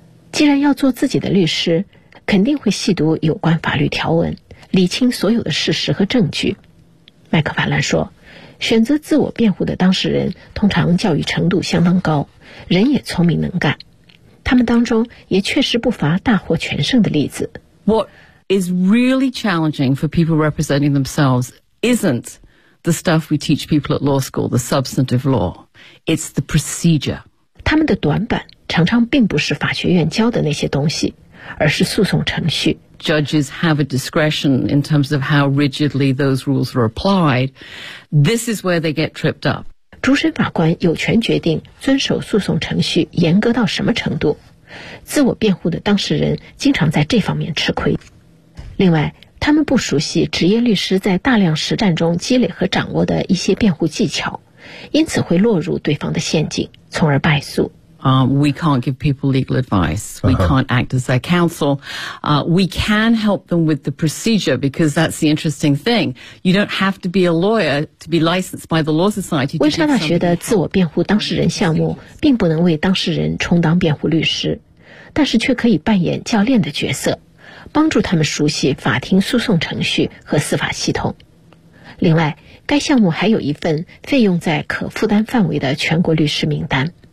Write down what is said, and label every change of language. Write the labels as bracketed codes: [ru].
[zh] 既然要做自己的律师，肯定会细读有关法律条文，理清所有的事实和证据。麦克法兰说，选择自我辩护的当事人通常教育程度相当高，人也聪明能干，他们当中也确实不乏大获全胜的例子。 [en] What is really challenging for people representing themselves isn't the stuff we teach people at law school, the substantive law, it's the procedure. [zh] 他们的短板常常并不是法学院教的那些东西，而是诉讼程序。 [en] Judges have a discretion in terms of how rigidly those rules are applied. This is where they get tripped up. [zh] 主审法官有权决定遵守诉讼程序严格到什么程度。自我辩护的当事人经常在这方面吃亏。另外，他们不熟悉职业律师在大量实战中积累和掌握的一些辩护技巧，因此会落入对方的陷阱，从而败诉。 [en] We can't give people legal advice. We can't act as their counsel. We can help them with the procedure because that's the interesting thing. You don't have to be a lawyer to be licensed by the Law Society. [zh] 温莎大学的自我辩护当事人项目并不能为当事人充当辩护律师，但是却可以扮演教练的角色，帮助他们熟悉法庭诉讼程序和司法系统。另外，该项目还有一份费用在可负担范围的全国律师名单。